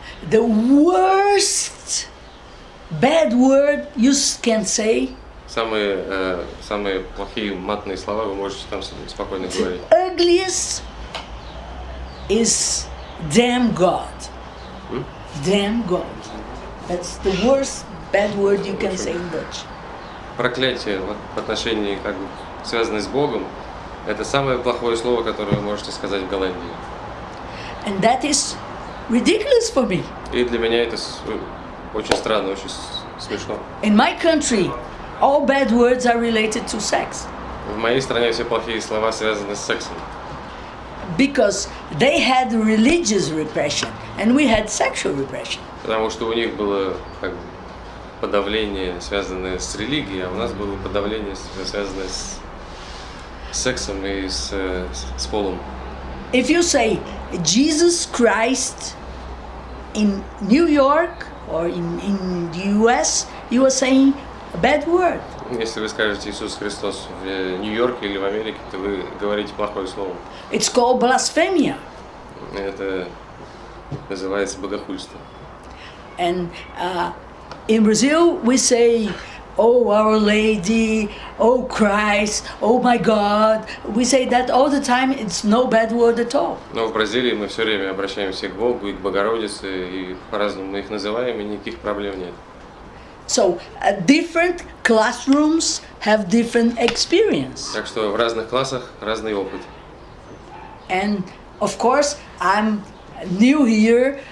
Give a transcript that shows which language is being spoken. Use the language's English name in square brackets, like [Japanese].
[English] the worst bad word you can say, [Russian] самые плохие матные слова вы можете там спокойно говорить. [English] ugliest is damn God. Damn God. That's the worst bad word you can say in Dutch. [Russian] Проклятие вот, в отношении, как бы, связанное с Богом, это самое плохое слово, которое вы можете сказать в Голландии. [English] And that is ridiculous for me. [Russian] И для меня это очень странно, очень смешно. [English] In my country, all bad words are related to sex. [Russian] В моей стране все плохие слова связаны с сексом. [English] Because they had religious repression and we had sexual repression. [Russian] Потому что у них было как бы, подавление, связанное с религией, а у нас было подавление, связанное с сексом и с полом. [English] If you say Jesus Christ in New York or in the US, you are saying a bad word. [Russian] Если вы скажете Иисус Христос в Нью-Йорке или в Америке, то вы говорите плохое слово. [English] It's called blasphemia. [Russian] Это называется богохульство. [English] And in Brazil, we say, "Oh, Our Lady," "Oh, Christ," "Oh, my God." We say that all the time. It's no bad word at all. [Russian] Но в Бразилии мы все время обращаемся к Богу и к Богородице, и по-разному мы их называем, и никаких проблем нет. [English] So different classrooms have different experience. [Russian] Так что в разных классах разный опыт. [English] And of course, I'm new here.